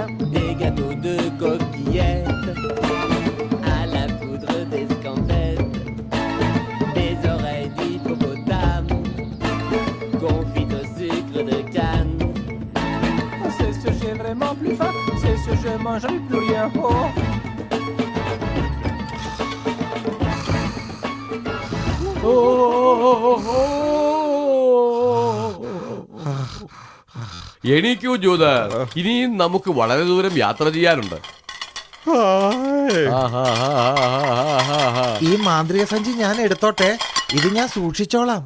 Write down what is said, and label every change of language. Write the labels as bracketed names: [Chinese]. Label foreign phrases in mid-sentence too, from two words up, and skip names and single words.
[French] Des gâteaux de coquillettes, à la poudre d'escampette, des oreilles d'hippopotame, confites au sucre de canne. C'est ce j'ai vraiment plus faim, c'est ce je mangerai plus rien. Oh. [Malayalam] എണീക്കൂ ജൂതർ, ഇനിയും നമുക്ക് വളരെ ദൂരം യാത്ര ചെയ്യാനുണ്ട്. ഈ മാന്ത്രിക സഞ്ചി ഞാൻ എടുത്തോട്ടെ, ഇത് ഞാൻ സൂക്ഷിച്ചോളാം.